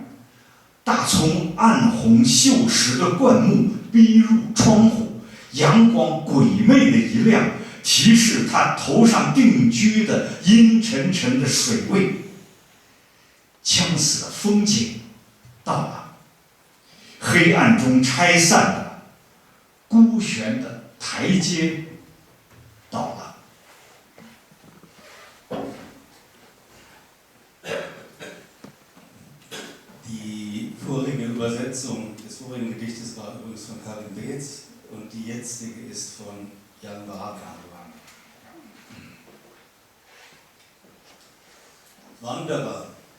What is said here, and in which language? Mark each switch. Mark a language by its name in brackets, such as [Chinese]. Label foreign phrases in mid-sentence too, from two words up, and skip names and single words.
[Chinese] 大葱暗红锈蚀的灌木逼入窗户，阳光鬼魅的一亮，提示他头上定居的阴沉沉的水位。将死的风景到了，黑暗中拆散的孤悬的台阶到了。 [German] Die vorige Übersetzung des vorigen Gedichtes war übrigens von Karin Beetz und die jetzige ist von Jan Wagner. Wanderer.